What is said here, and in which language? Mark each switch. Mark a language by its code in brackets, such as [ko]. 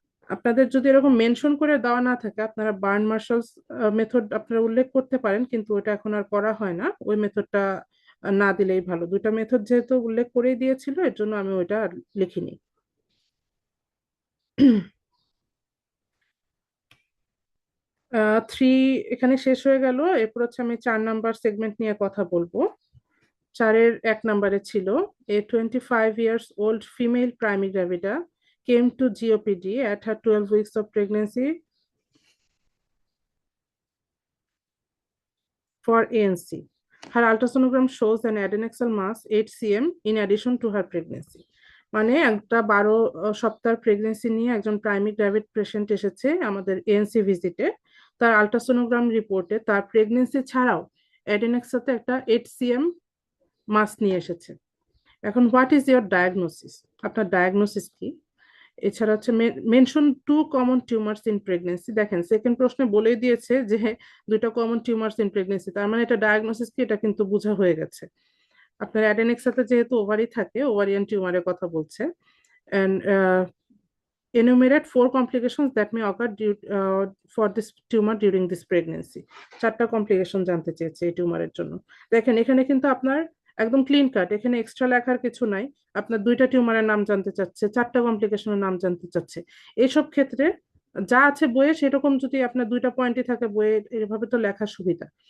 [bn] আপনাদের যদি এরকম মেনশন করে দেওয়া না থাকে, আপনারা বার্ন মার্শালস মেথড আপনারা উল্লেখ করতে পারেন, কিন্তু ওটা এখন আর করা হয় না, ওই মেথডটা না দিলেই ভালো। দুইটা মেথড যেহেতু উল্লেখ করেই দিয়েছিল, এর জন্য আমি ওইটা আর লিখিনি। 3 এখানে শেষ হয়ে গেল। এরপর হচ্ছে আমি 4 নাম্বার সেগমেন্ট নিয়ে কথা বলবো। 4-এর 1 নাম্বারে ছিল এ [en] 25 years old female primary gravida came to GOPD at her 12 weeks of pregnancy for ANC. Her ultrasonogram shows an adnexal mass 8 cm in addition to her pregnancy. [bn] মানে একটা 12 সপ্তাহ প্রেগনেন্সি নিয়ে একজন প্রাইমারি গ্র্যাভিড পেশেন্ট এসেছে আমাদের ANC ভিজিটে। তার ultrasonogram রিপোর্টে তার প্রেগনেন্সি ছাড়াও অ্যাডেনেক্সাতে একটা 8 cm মাস নিয়ে এসেছে। এখন [en] what is your diagnosis, [bn] আপনার ডায়াগনোসিস কি? এছাড়া হচ্ছে [en] Mention 2 common tumours in pregnancy. [bn] দেখেন সেকেন্ড প্রশ্নে বলেই দিয়েছে যে দুইটা কমন টিউমার্স ইন প্রেগনেন্সি, তার মানে এটা ডায়াগনোসিস কি এটা কিন্তু বোঝা হয়ে গেছে। আপনার অ্যাডেনেক্সাতে যেহেতু ওভারি থাকে, ওভারিয়ান টিউমারের কথা বলছে। [en] and enumerate 4 complications that may occur for this tumor during this pregnancy. [bn] 4টা কমপ্লিকেশন জানতে চেয়েছে এই টিউমারের জন্য। দেখেন এখানে কিন্তু আপনার একদম ক্লিন কাট, এখানে এক্সট্রা লেখার কিছু নাই। আপনার দুইটা টিউমারের নাম জানতে চাচ্ছে, 4টা কমপ্লিকেশনের নাম জানতে চাচ্ছে। এইসব ক্ষেত্রে যা আছে বইয়ে সেরকম যদি আপনার দুইটা পয়েন্টই থাকে বইয়ে, এভাবে তো লেখার সুবিধা।